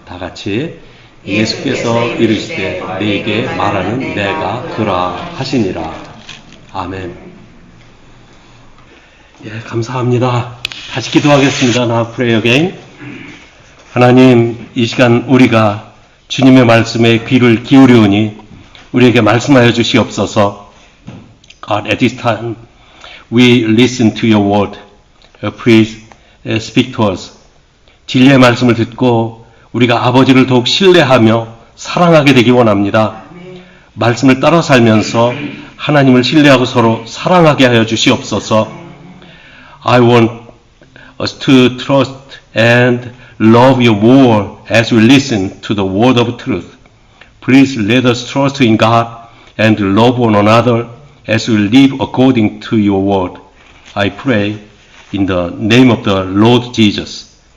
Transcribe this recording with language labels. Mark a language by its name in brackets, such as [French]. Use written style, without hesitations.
[Korean] 다 같이 예수께서 이르시되 네게 말하는 내가 그라 하시니라. 아멘. 예, 감사합니다. 다시 기도하겠습니다. [English] Now pray again. [Korean] 하나님, 이 시간 우리가 주님의 말씀에 귀를 기울이오니 우리에게 말씀하여 주시옵소서. [English] God, at this time we listen to your word. Please speak to us. [Korean] 진리의 말씀을 듣고 우리가 아버지를 더욱 신뢰하며 사랑하게 되기 원합니다. 말씀을 따라 살면서 하나님을 신뢰하고 서로 사랑하게 하여 주시옵소서. [English] I want us to trust and love you more as we listen to the word of truth. Please let us trust in God and love one another as we live according to your word. I pray in the name of the Lord Jesus.